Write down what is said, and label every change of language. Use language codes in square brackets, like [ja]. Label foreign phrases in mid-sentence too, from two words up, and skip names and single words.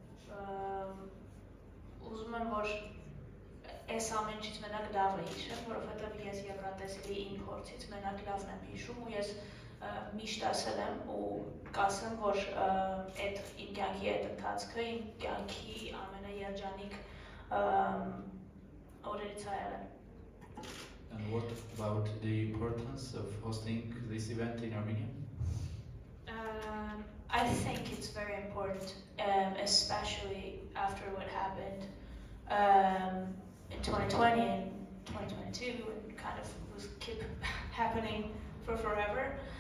[hy] ուզում եմ, որ այս ամեն ինչից մենակ լավը հիշեմ, որովհետև ես Եվրատեսիլի իմ փորձից մենակ լավն եմ հիշում ու ես միշտ ասել եմ ու կասեմ, որ իմ կյանքի այդ ընթացքը իմ կյանքի ամենաերջանիկ օրերից է եղել։ [en] And what about the importance of hosting this event in Armenia? I think it's very important, especially after what happened in 2020 and 2022 and kind of was keep happening for forever.